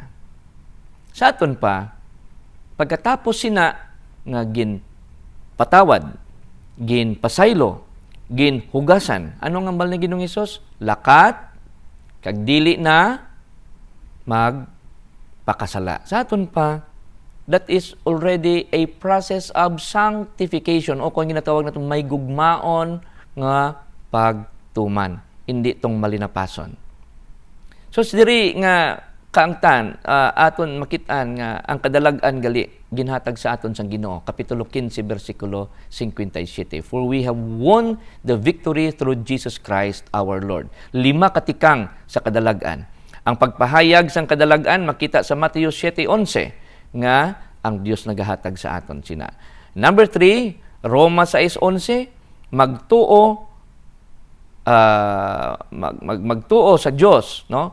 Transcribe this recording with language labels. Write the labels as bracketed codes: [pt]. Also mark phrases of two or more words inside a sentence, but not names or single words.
[hil] Sa aton pa, pagkatapos sina nga gin patawad, gin pasaylo, ginhugasan. Ano ang hambal ni Ginoong Hesus? Lakat kag dili na magpakasala. Sa aton pa, [en] that is already a process of sanctification [hil] o kung ginatawag natin may gugmaon nga pagtuman. Hindi tong malinapason. So, diri nga kaangtan, aton makitaan nga ang kadalagan gali ginhatag sa aton sang Ginoo. Kapitulo 15, versikulo 57. [en] For we have won the victory through Jesus Christ our Lord. [hil] 5 katikang sa kadalagan. Ang pagpahayag sang kadalagan makita sa Mateo 7:11 nga ang Dios nagahatag sa aton sina. Number 3, Roma 6:11, magtuo sa Dios, no?